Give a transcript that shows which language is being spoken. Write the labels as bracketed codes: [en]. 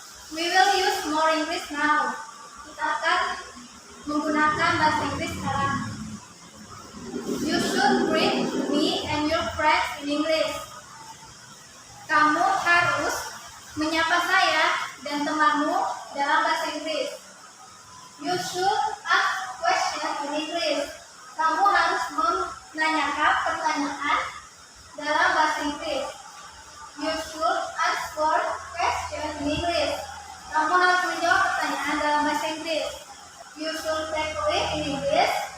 [en] We will use more English now. [id] Kita akan menggunakan bahasa Inggris sekarang. [en] You should greet me and your friends in English. [id] Kamu harus menyapa saya dan temanmu dalam bahasa Inggris. [en] You should ask questions in English. [id] Kamu harus menanyakan pertanyaan dalam bahasa Inggris. [en] You should answer questions in English. [id] Kamu harus menjawab pertanyaan dalam bahasa Inggris. [en] You should take a leave in English.